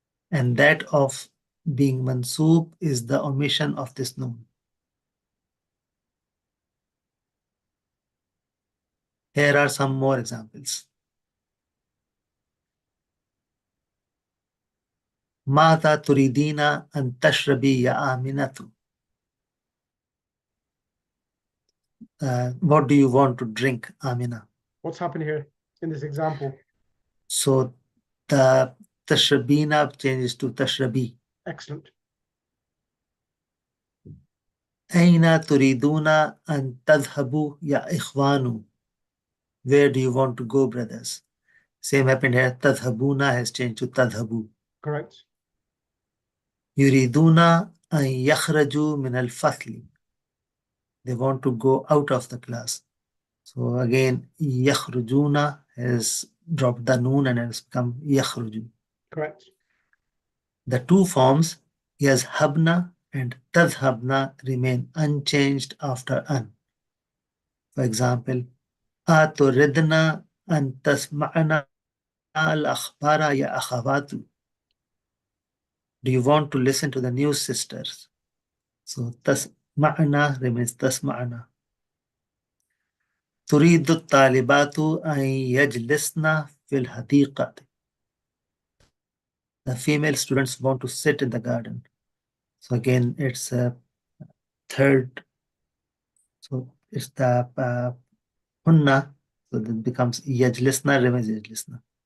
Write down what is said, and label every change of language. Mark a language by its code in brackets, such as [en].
[en] And that of being mansub is the omission of this noon. Here are some more examples. [ar] ماذا تريدين أن تشربي يا آمنة? [en] What do you want to drink, Amina? What's happening here in this example? So the tashrabina changes to tashrabi. Excellent. [ar] أين تريدون أن تذهبوا يا إخوان? [en] Where do you want to go, brothers? Same happened here. تذهبون has changed to تذهبوا. Correct. [ar] يريدون أن يخرجوا من الفصل. [en] They want to go out of the class. So again, يخرجون has dropped the noon and has become يخرجوا. Correct. The two forms يذهبن and تذهبن remain unchanged after an. For example, [ar] أتردن أن تسمعن الأخبار يا أخوات? [en] Do you want to listen to the news, sisters? So تسمعن remains تسمعن. [ar] تريد الطالبات أن يجلسن في الحديقة. [en] The female students want to sit in the garden. So again, it's a third. So it's the hunna. So that becomes yajlisna remains yajlisna.